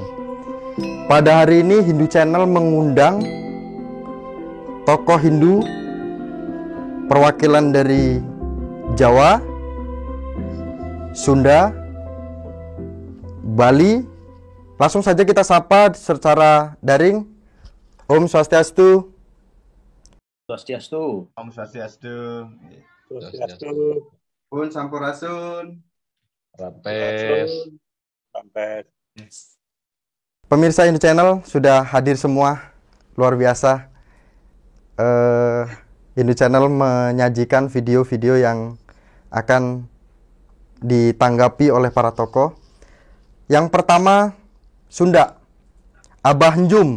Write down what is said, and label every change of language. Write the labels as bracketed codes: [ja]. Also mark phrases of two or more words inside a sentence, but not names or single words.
[id] Pada hari ini Hindu Channel mengundang tokoh Hindu perwakilan dari Jawa, Sunda, Bali. Langsung saja kita sapa secara daring. Om Swastiastu. Swastiastu. Om Swastiastu. Swastiastu. [su] Pun Sampurasun. Rampes. [id] Pemirsa Hindu Channel sudah hadir semua, luar biasa. Hindu Channel menyajikan video-video yang akan ditanggapi oleh para tokoh. Yang pertama, Sunda, Abah Njum.